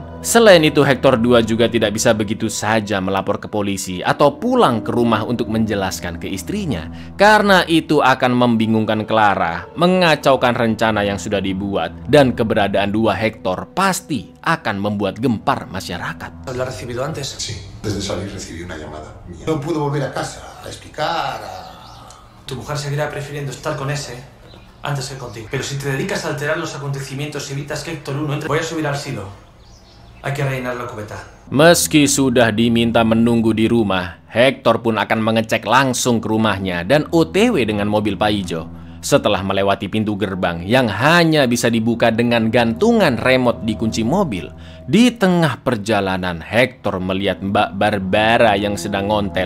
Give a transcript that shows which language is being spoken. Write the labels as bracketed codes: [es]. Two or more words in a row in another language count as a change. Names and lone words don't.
[id] Selain itu, Hector 2 juga tidak bisa begitu saja melapor ke polisi atau pulang ke rumah untuk menjelaskan ke istrinya, karena itu akan membingungkan Clara, mengacaukan rencana yang sudah dibuat, dan keberadaan dua Hector pasti akan membuat gempar masyarakat. [es] ¿Lo has recibido antes? Sí, desde salir recibí una llamada mía. No pudo volver a casa a explicar, Tu mujer seguirá prefiriendo estar con ese antes que contigo. Pero si te dedicas a alterar los acontecimientos y evitas que Héctor 1 entre... Voy a subir al silo. Hay que rellenar la cubeta. [id] Meski sudah diminta menunggu di rumah, Hector pun akan mengecek langsung ke rumahnya dan OTW dengan mobil Paijo. Setelah melewati pintu gerbang yang hanya bisa dibuka dengan gantungan remote di kunci mobil, di tengah perjalanan Hector melihat Mbak Barbara yang sedang ngontel.